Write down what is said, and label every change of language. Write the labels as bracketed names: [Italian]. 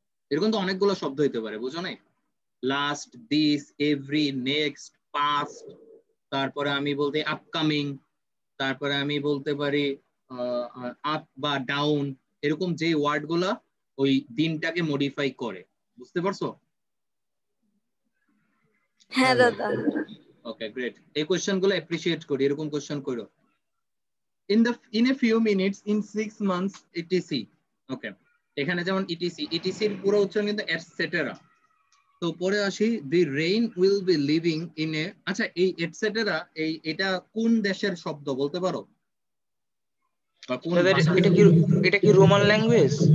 [Bangla] এরকম তো অনেকগুলো শব্দ হইতে পারে, বুঝো নাই? Last, this, every, next, past, তারপরে আমি বলতে আপকামিং, তারপরে আমি বলতে পারি আপ বা ডাউন, এরকম যে ওয়ার্ড গুলা ওই দিনটাকে মডিফাই করে। বুঝতে পারছো? হ্যাঁ দাদা। ওকে, গ্রেট। এই কোশ্চেন গুলো অ্যাপ্রিশিয়েট করি, এরকম কোশ্চেন করো। [English] in a few minutes, in 6 months, etc। [Bangla] ওকে, এখানে যেমন ইটিসি, ইটিসির পুরো উচ্চারণ কিন্তু এটসেটেরা। তো পরে আসি, [English] The rain will be living in a. [Bangla] আচ্ছা, এই এটসেটেরা এটা কোন দেশের শব্দ বলতে পারো? বা কোন দাদা ভাষা? এটা কি রোমান ল্যাঙ্গুয়েজ?